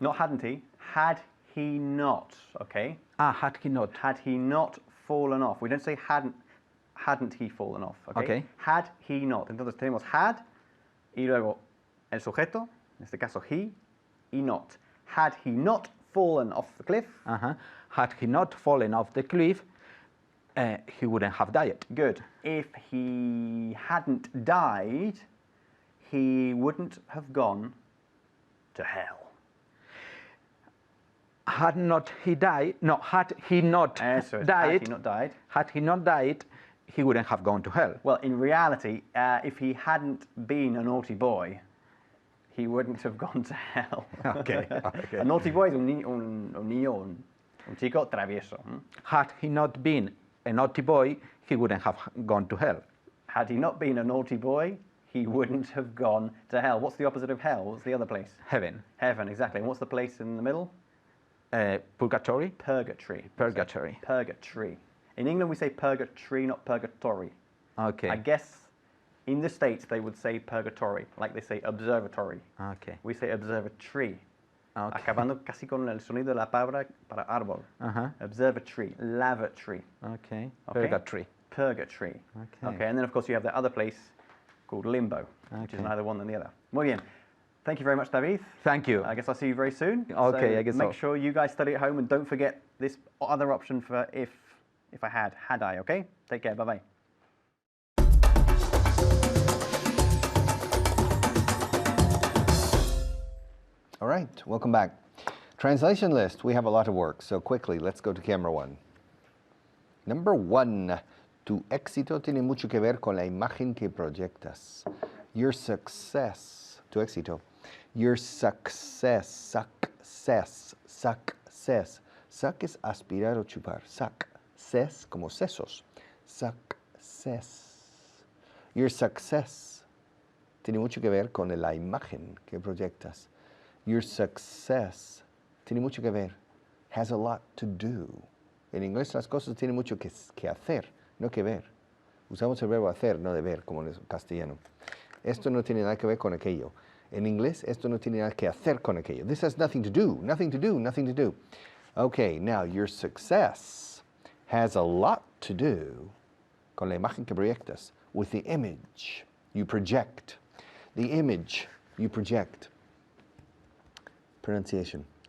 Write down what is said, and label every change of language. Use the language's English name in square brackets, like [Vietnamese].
[English] Not hadn't he, had he not, okay? Had he not? Had he not fallen off. We don't say hadn't he fallen off. Okay. Okay. Had he not. [Spanish] Entonces tenemos had y luego el sujeto, en este caso he, y not. [English] Had he not fallen off the cliff? Had he not fallen off the cliff, he wouldn't have died. Good. If he hadn't died, he wouldn't have gone to hell. Had not he died, no, had he not Eso es, died, had he not died. had he not died, he wouldn't have gone to hell. Well, in reality, if he hadn't been a naughty boy, he wouldn't have gone to hell. Okay, okay. A naughty boy [Spanish] es un niño, un chico travieso. [English] Had he not been a naughty boy, he wouldn't have gone to hell. Had he not been a naughty boy, he wouldn't have gone to hell. What's the opposite of hell? What's the other place? Heaven. Heaven, exactly. And what's the place in the middle? Purgatory. Purgatory. Purgatory. Purgatory. In England, we say purgatory, not purgatory. Okay. I guess in the States, they would say purgatory, like they say observatory. Okay. We say observatory. Okay. [Spanish] Acabando casi con el sonido de la palabra para árbol. [English] Observatory, lavatory. Okay. Okay? Purgatory. Purgatory. Okay. And then of course you have the other place called limbo, which is Okay. neither one than the other. [Spanish] Muy bien. [English] Thank you very much, David. Thank you. I guess I'll see you very soon. Okay, So I guess make so. sure you guys study at home and don't forget this other option for if I had I, okay? Take care, bye-bye. All right, welcome back. Translation list, we have a lot of work, so quickly, let's go to camera 1. Number 1, [Spanish] tu éxito tiene mucho que ver con la imagen que proyectas. [English] Your success, [Spanish] tu éxito, [English] your success. [Spanish] Suck es aspirar o chupar. Success, como sesos. [English] Success. Your success [Spanish] tiene mucho que ver con la imagen que proyectas. [English] Your success [Spanish] tiene mucho que ver, [English] has a lot to do. [Spanish] En inglés las cosas tienen mucho que hacer, no que ver. Usamos el verbo hacer, no de ver, como en castellano. Esto no tiene nada que ver con aquello. En inglés, esto no tiene nada que hacer con aquello. [English] This has nothing to do, nothing to do, nothing to do. Okay, now your success has a lot to do [Spanish] con la imagen que proyectas, [English] with the image you project. The image you project. Pronunciation.